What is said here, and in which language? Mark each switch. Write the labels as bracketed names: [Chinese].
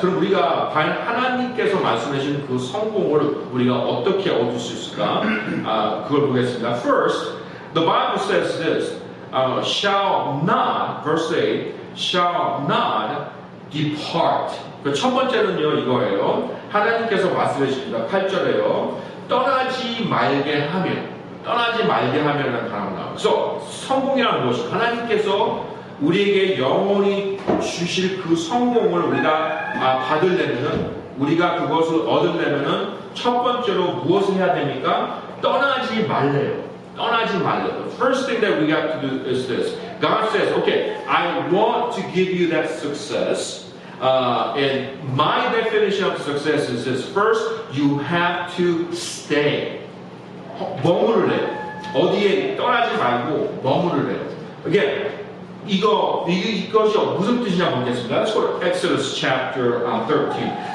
[Korean] 그럼 우리가 과연 하나님께서 말씀하신 그 성공을 우리가 어떻게 얻을 수 있을까? 그걸 보겠습니다. [English] First, the Bible says this, shall not, verse 8, shall not depart. [Korean] 그 첫 번째는요, 이거예요. 하나님께서 말씀해 주십니다. 8절에요. 떠나지 말게 하면이라는 단어가 나와요. 그래서 성공이란 무엇이? 하나님께서 우리에게 영원히 주실 그 성공을 우리가 받으려면은, 우리가 그것을 얻으려면은 첫 번째로 무엇을 해야 됩니까? 떠나지 말래요. [English] The first thing that we have to do is this. God says, okay, I want to give you that success. And my definition of success is this. First, you have to stay. [Korean] 머무르래요. 어디에 떠나지 말고 머무르래요. Again, 이것이 무슨 뜻이냐 보겠습니다. [English] Let's go to Exodus chapter 13.